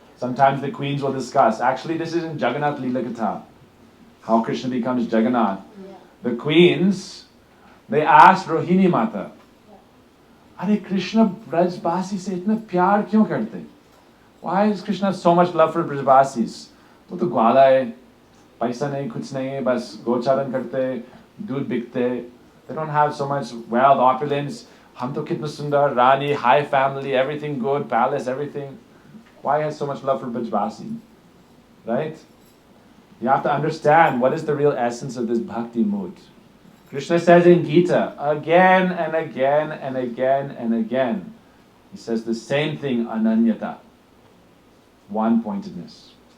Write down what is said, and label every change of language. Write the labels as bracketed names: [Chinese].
[English] Sometimes the queens will discuss. Actually, this is in Jagannath Leela Katha. How Krishna becomes Jagannath. Yeah. The queens, they asked Rohini Mata, [Hindi] Are Krishna Brajbasi se itna pyar kyun karte? [English] Why does Krishna have so much love for Brajbasis? [Hindi] वो तो ग्वाला है, पैसा नहीं, कुछ नहीं है, बस गोचारण करते, दूध बिकते. [English] They don't have so much wealth, opulence. [Hindi] हम तो कितना सुंदर, [English] Rani, high family, everything good, palace, everything. Why has so much love for Brajbasi? Right? You have to understand what is the real essence of this bhakti mood. Krishna says in Gita, again and again and again and again, he says the same thing, ananyata, one-pointedness.